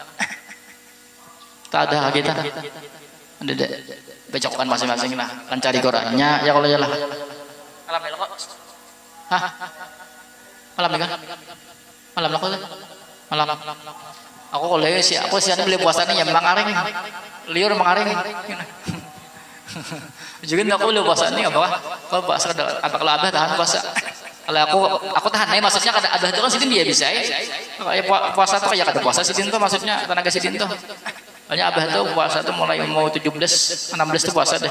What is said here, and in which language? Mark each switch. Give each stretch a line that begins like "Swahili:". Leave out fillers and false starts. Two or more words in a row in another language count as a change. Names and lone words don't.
Indonesian: Tak ada kegiatan. Ada bacakan masing-masing lah, kan cari Qurannya ya kalau ya lah. Malam ya kok? Hah? Malam ya kan? Malam lah kok? Malam. Aku kalau aku sih beli puasanya yang mengaring, liur mengaring. Juga aku beli puasanya apa?
Banjar: Kalau puasa apa kalau abah tahan puasa? Kalau aku tahan nih, maksudnya kada abah itu kan sidin dia bisa ya. Kayak puasa tuh kayak kada puasa sidin tuh, maksudnya tenaga sidin tuh.
Indonesian: Soalnya abah tuh puasa tuh mulai mau 17, 16 tuh puasa deh.